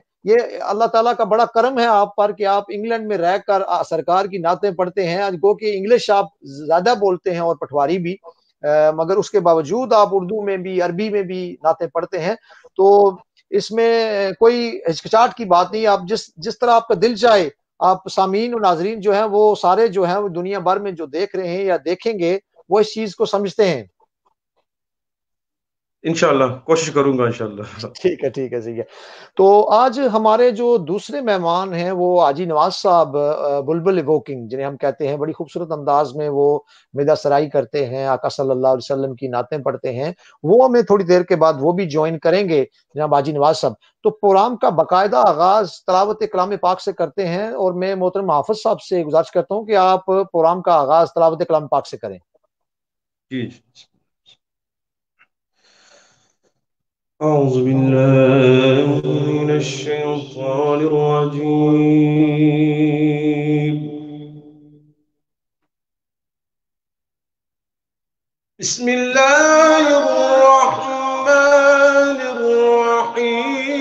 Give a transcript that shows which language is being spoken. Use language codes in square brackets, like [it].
[ur] یہ اللہ تعالیٰ کا بڑا کرم ہے آپ پر کہ آپ انگلینڈ میں رہ کر سرکار کی نعتیں پڑھتے ہیں، گو کہ انگلش آپ زیادہ بولتے ہیں اور پٹواری بھی، مگر اس کے باوجود آپ اردو میں بھی، عربی میں بھی نعتیں پڑھتے ہیں، تو اس میں کوئی ہچکچاہٹ کی بات نہیں، آپ جس طرح آپ کا دل چاہے آپ سامعین و ناظرین جو ہیں وہ سارے جو ہیں وہ دنیا بھر میں جو دیکھ رہے ہیں یا دیکھیں گے وہ اس چیز کو سمجھتے ہیں؟ انشاءاللہ کوشش کروں گا انشاءاللہ۔ ٹھیک ہے، ٹھیک ہے، ٹھیک ہے۔ تو آج ہمارے جو دوسرے مہمان ہیں وہ حاجی نواز صاحب بلبل ایووکنگ جنہیں ہم کہتے ہیں، بڑی خوبصورت انداز میں وہ مدح سرائی کرتے ہیں، آقا صلی اللہ علیہ وسلم کی نعتیں پڑھتے ہیں، وہ ہمیں تھوڑی دیر کے بعد وہ بھی جوائن کریں گے جناب حاجی نواز صاحب۔ تو پروگرام کا باقاعدہ آغاز تلاوت کلام پاک سے کرتے ہیں، اور میں محترم حافظ صاحب سے گزارش کرتا ہوں کہ آپ پروگرام کا آغاز تلاوت کلام پاک سے کریں۔ [ar] جی اعوذ باللہ من الشیطان الرجیم، بسم اللہ الرحمن الرحیم،